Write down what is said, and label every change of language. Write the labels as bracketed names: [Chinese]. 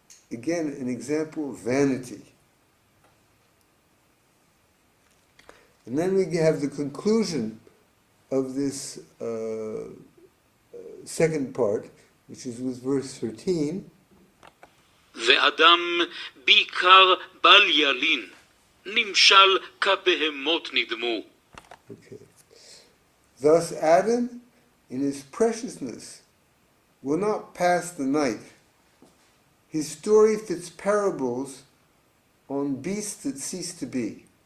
[English] again an example of vanity. And then we have the conclusion of this second part, which is with verse 13. [Hebrew] ואדם בעיקר בל ילין, נמשל כבהמות נדמו. [English] Okay. Thus Adam, in his preciousness, will not pass the night. His story fits parables on beasts that cease to be.